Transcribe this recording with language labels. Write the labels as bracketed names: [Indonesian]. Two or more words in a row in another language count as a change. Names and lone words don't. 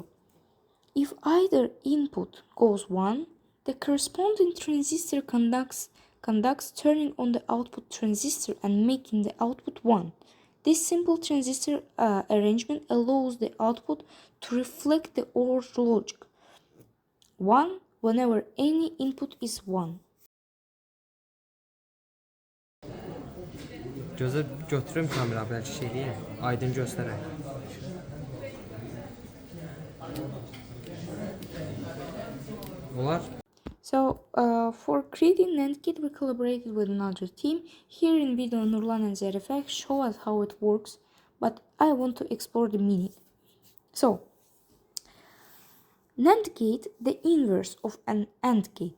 [English] If either input goes 1, the corresponding transistor conducts, turning on the output transistor and making the output 1. This simple transistor arrangement allows the output to reflect the OR logic 1 whenever any input is 1. [Azerbaijani] Gözə götürüm kamera bəlkə şey deyim, aydın göstərək. Olar? [English] So, for creating NAND gate, we collaborated with another team. Here in video, Nurlan and Zarifak show us how it works, but I want to explore the meaning. So, NAND gate, the inverse of an AND gate.